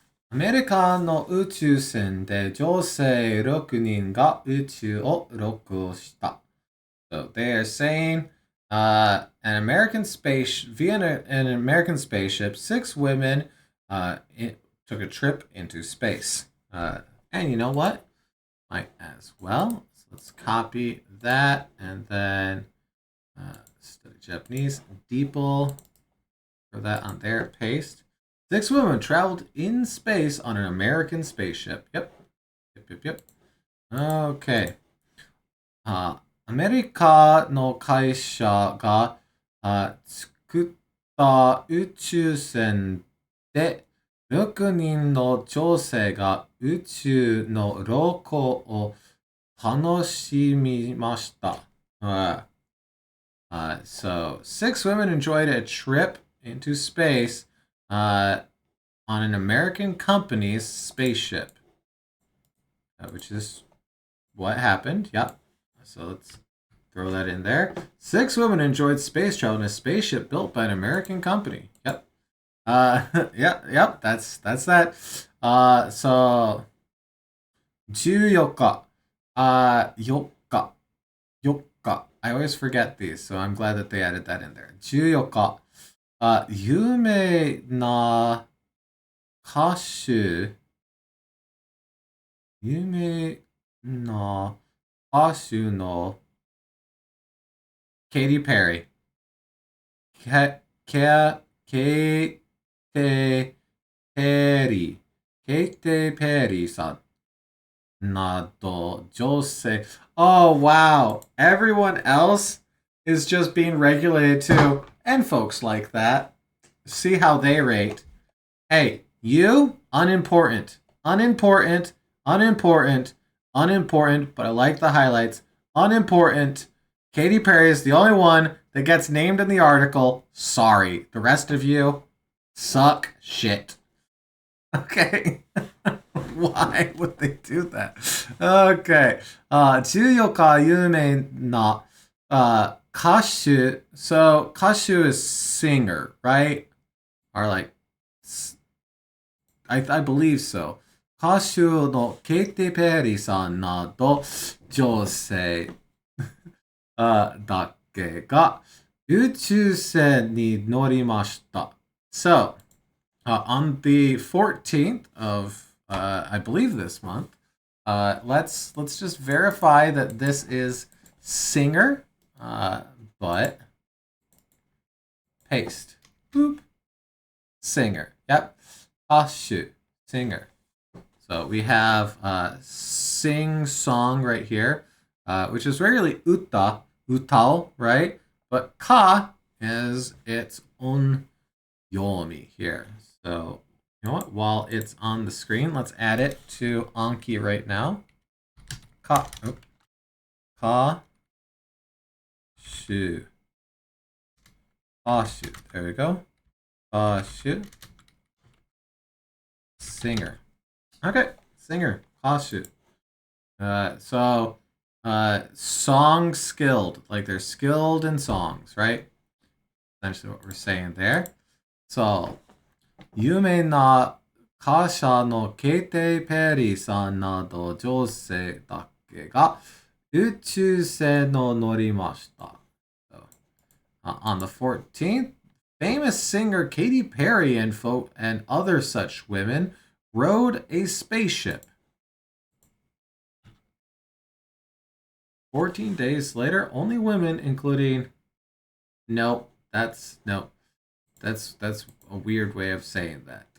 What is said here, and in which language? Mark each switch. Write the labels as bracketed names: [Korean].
[Japanese] アメリカの宇宙船で女性6人が宇宙を旅行した。 [English] So they are saying an American spaceship, 6 women took a trip into space. And you know what? Might as well. So let's copy that and then study Japanese. Deeple. Throw that on there. Paste. 6 women traveled in space on an American spaceship. Yep. Okay. [Japanese] アメリカの会社が作った宇宙船で6人の女性が宇宙の旅行を楽しみました。 [English] So 6 women enjoyed a trip into space on an American company's spaceship, which is what happened. Yep. So let's throw that in there. 6 women enjoyed space travel in a spaceship built by an American company. Yep. Yep. That's that. [Japanese] So 14日、4日、4日。 [English] I always forget these, so I'm glad that they added that in there. [Japanese] 14日、有名な歌手、有名な歌手の Katy Perry、ケイテペリー、ケイテペリーさん。 [English] Nado Jose. Oh, wow. Everyone else is just being regulated too. And folks like that. See how they rate. Hey, you, unimportant. Unimportant. Unimportant. Unimportant. But I like the highlights. Unimportant. Katy Perry is the only one that gets named in the article. Sorry. The rest of you suck shit. Okay. Why would they do that? Okay. [Japanese] 14日有名な、歌手. [English] So, 歌手 is singer, right? Or like, I believe so. [Japanese] 歌手のケイティ・ペリーさんなど女性だけが宇宙船に乗りました。 [English] So, on the 14th of I believe this month, let's just verify that this is singer, but paste. Boop. Singer. Yep. Ashu. Singer. So we have sing song right here, which is really uta, utao, right? But ka is its own yomi here. So you know what? While it's on the screen, let's add it to Anki right now. Ka shu. Ashu. There we go. Ashu. Singer. Okay, singer. Ashu. So song skilled. Like they're skilled in songs, right? Essentially what we're saying there. [Japanese] So 有名な歌手のケイテイ・ペリーさんなど女性だけが宇宙船に乗りました。 [English] So, on the 14th, famous singer Katy Perry and other such women rode a spaceship. 14 days later, only women, including... Nope, that's a weird way of saying that.